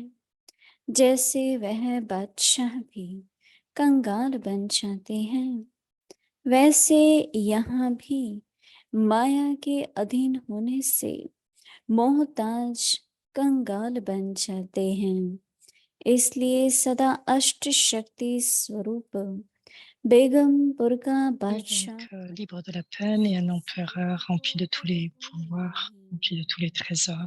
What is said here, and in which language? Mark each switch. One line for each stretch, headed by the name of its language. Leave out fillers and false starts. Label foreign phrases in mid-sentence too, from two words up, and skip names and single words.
Hindi: जैसे वह बादशाह भी कंगाल बन जाते हैं, वैसे यहाँ भी माया के अधीन होने से मोहताज कंगाल बन जाते हैं। इसलिए सदा अष्ट शक्ति स्वरूप बेगमपुर का बादशाह
French: Libre de la peine et un empereur rempli de tous les pouvoirs, rempli de tous les trésors.